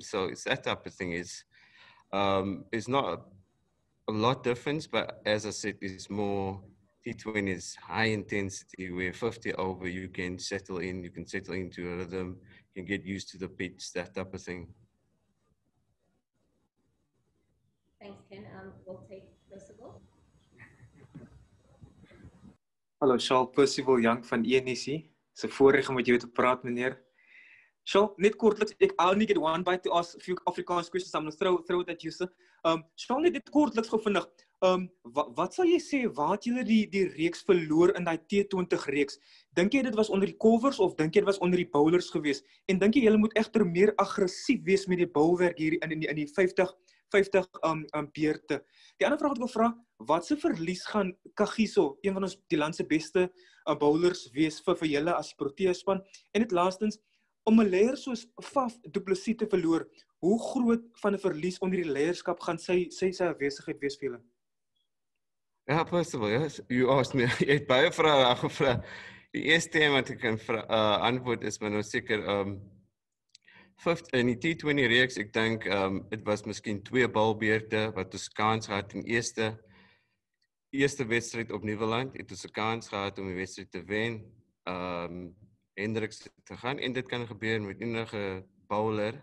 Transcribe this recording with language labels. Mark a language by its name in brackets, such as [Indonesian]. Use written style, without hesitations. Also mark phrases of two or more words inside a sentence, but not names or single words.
[English] So it's that type of thing. It's not a lot difference, but as I said, it's more T20 is high intensity, where 50 over you can settle into a rhythm, you can get used to the pitch, that type of thing. Thanks, Ken. We'll take Percival. [Afrikaans] Hallo, Charl, Percival Young van ENC. [English] It's a [Afrikaans] voorreg om met jou te praat, meneer. Charl, net kortliks, [English] I only get one bite to ask a few Afrikaans questions. I'm going to throw it at you, sir. [Afrikaans] Charl, net kortliks gevindig. Wat sal jy sê, waar het julle die reeks verloor in die T20 reeks? Dink jy dit was onder die covers, of dink jy dit was onder die bowlers gewees? En dink jy julle moet egter meer aggressief wees met die bowlwerk hier in die 50 50 beurte. Die ander vraag wat ek wil vra, wat se verlies gaan Kagiso, een van ons die land se beste bowlers wees vir julle as Proteas span? En dit laastens, om 'n leier soos Faf du Plessis te verloor, hoe groot van 'n verlies onder die leierskap gaan sy afwesigheid wees vir julle? Ja, [English] possible, yes. You asked me, [Afrikaans] jy het baie vrae gevra. Die eerste een wat ek kan antwoord is maar nou seker, in die T20 reeks, ek dink, dit was miskien 2 balbeurte wat ons kans gehad in eerste wedstryd op Nieuweland, het ons 'n kans gehad om die wedstryd te wen, Hendricks te gaan, en dit kan gebeur met enige bowler.